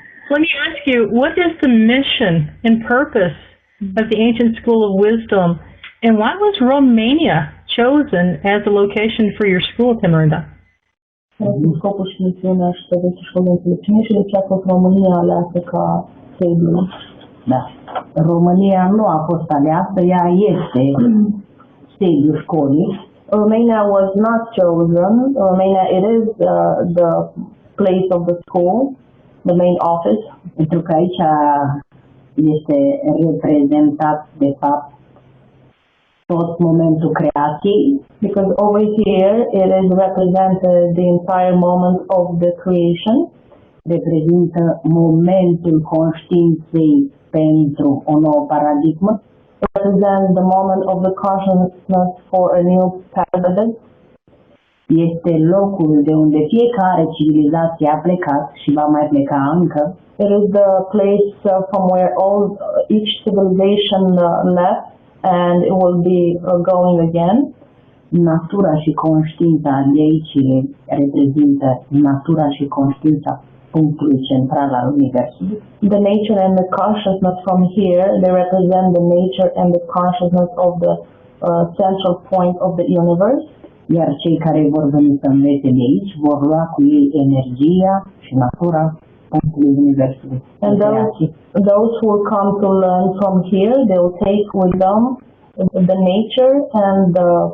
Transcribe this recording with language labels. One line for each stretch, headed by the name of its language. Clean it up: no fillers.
English: Let me ask you, what is the mission and purpose of the ancient school of wisdom, and why was Romania chosen as a location for your school, Tamarinda?
Romanian: Scopul și misiunea și de școală de înțelepciune și de ce a fost România aleasă ca sediu. Da. România nu a fost aleasă, ea este sediul școlii.
English: Romania was not chosen. Romania, it is the place of the school, the main office,
Romanian: Pentru că aici este reprezentat, de fapt, tot momentul creației,
English: because over here it is represented the entire moment of the creation.
Romanian: reprezintă momentul conștiinței pentru o nouă paradigmă,
English: Represents the moment of the consciousness for a new paradigm.
Romanian: este locul de unde fiecare civilizație a plecat și va mai pleca încă,
English: It is the place from where each civilization left, and it will be going again.
Romanian: natura și conștiința de aici reprezintă natura și conștiința punctului central al Universului.
English: The nature and the consciousness from here, they represent the nature and the consciousness of the central point of the universe.
Romanian: Iar cei care vor veni să învețe de aici vor lua cu ei energia și natura punctului Universului.
English: And those who will come to learn from here, they will take with them the nature and the